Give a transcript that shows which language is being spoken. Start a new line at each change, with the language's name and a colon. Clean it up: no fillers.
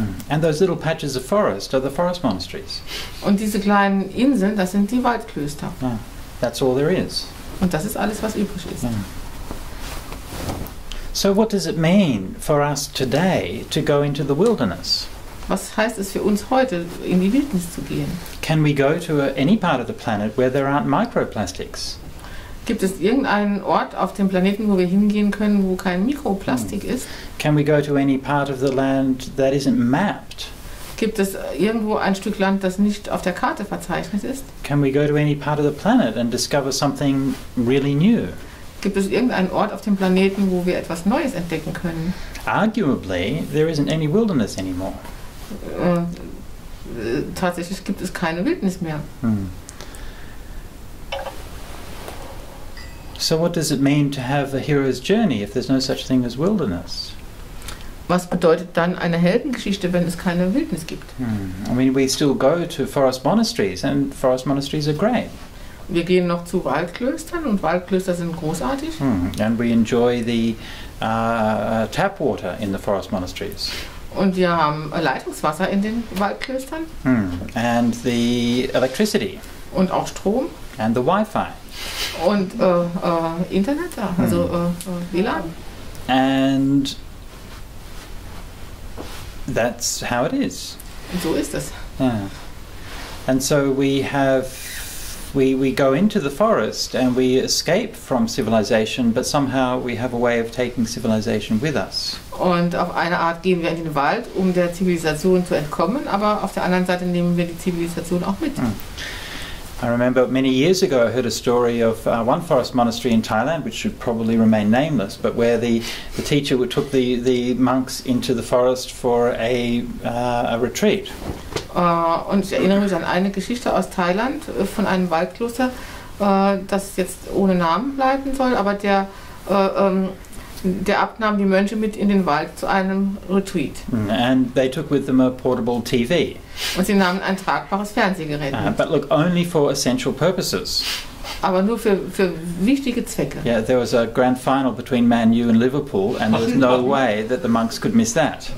English: And those little patches of forest are the forest monasteries.
German: Und diese kleinen Inseln, das sind die Waldklöster.
English: Yeah. That's all there is.
German: Und das ist alles, was übrig ist.
English: Yeah. So what does it mean for us today to go into the wilderness?
German: Was heißt es für uns heute, in die Wildnis zu gehen?
English: Can we go to any part of the planet where there aren't microplastics?
German: Gibt es irgendeinen Ort auf dem Planeten, wo wir hingehen können, wo kein Mikroplastik ist?
English: Can we go to any part of the land that isn't mapped?
German: Gibt es irgendwo ein Stück Land, das nicht auf der Karte verzeichnet ist?
English: Can we go to any part of the planet and discover something really new?
German: Gibt es irgendeinen Ort auf dem Planeten, wo wir etwas Neues entdecken können?
English: Arguably, there isn't any wilderness anymore.
German: Tatsächlich gibt es keine Wildnis mehr.
English: So what does it mean to have a hero's journey if there's no such thing as wilderness?
German: Was bedeutet dann eine Heldengeschichte, wenn es keine Wildnis gibt?
English: I mean, we still go to forest monasteries, and forest monasteries are great.
German: Wir gehen noch zu Waldklöstern und Waldklöster sind großartig.
English: And we enjoy the tap water in the forest monasteries.
German: Und wir haben Leitungswasser in den Waldklöstern.
English: And the electricity.
German: Und auch Strom.
English: And the Wi-Fi.
German: Und Internet, also WLAN.
English: And that's how it is.
German: Und so ist es.
English: Yeah. And so we go into the forest and we escape from civilization, but somehow we have a way of taking civilization with us.
German: Und auf eine Art gehen wir in den Wald, um der Zivilisation zu entkommen, aber auf der anderen Seite nehmen wir die Zivilisation auch mit.
English: I remember many years ago I heard a story of one forest monastery in Thailand, which should probably remain nameless, but where the teacher took the monks into the forest for a retreat.
German: Und ich erinnere mich an eine Geschichte aus Thailand von einem Waldkloster, das jetzt ohne Namen bleiben soll, aber der Abt nahm die Mönche mit in den Wald zu einem Retreat.
English: And they took with them a portable TV.
German: Und sie nahmen ein tragbares Fernsehgerät mit.
English: But look, only for essential purposes.
German: Aber nur für wichtige Zwecke.
English: Yeah, there was a grand final between Man U and Liverpool, and there was no way that the monks could miss that.